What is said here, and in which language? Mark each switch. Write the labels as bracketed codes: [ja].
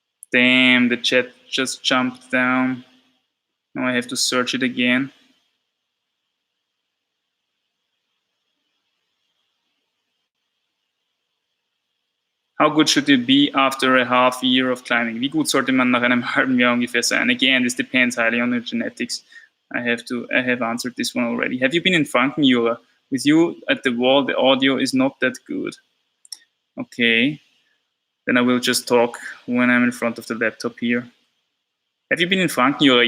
[en] Damn, the chat just jumped down. Now I have to search it again. How good should it be after a half year of climbing? [de] Wie gut sollte man nach einem halben Jahr ungefähr sein? [en] Again, this depends highly on the genetics. I have answered this one already. Have you been in Frankenjura? With you at the wall, the audio is not that good. Okay. Then I will just talk when I'm in front of the laptop here. Have you been in Frankenjura?